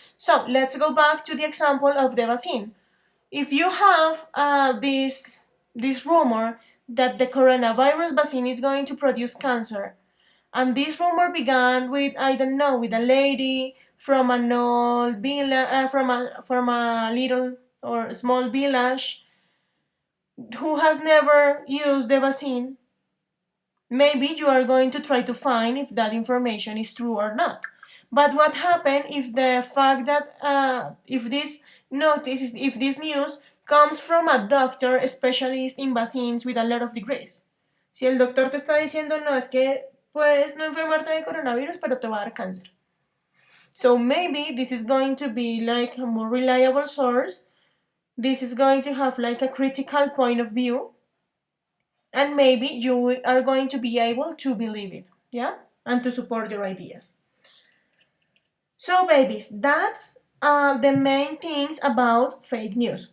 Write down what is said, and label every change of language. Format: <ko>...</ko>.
<en>So let's go back to the example of the vaccine. If you have this rumor that the coronavirus vaccine is going to produce cancer, and this rumor began with, I don't know, with a lady from an old villa, from a little or small village who has never used the vaccine. Maybe you are going to try to find if that information is true or not. But what happened if the fact that if this notice, if this news comes from a doctor specialist in vaccines with a lot of degrees?</en> <es>Si el doctor te está diciendo, no, es que puedes no enfermarte de coronavirus, pero te va a dar cáncer.</es> <en>So maybe this is going to be like a more reliable source. This is going to have like a critical point of view. And maybe you are going to be able to believe it, yeah? And to support your ideas. So, babies, that's the main things about fake news.</en>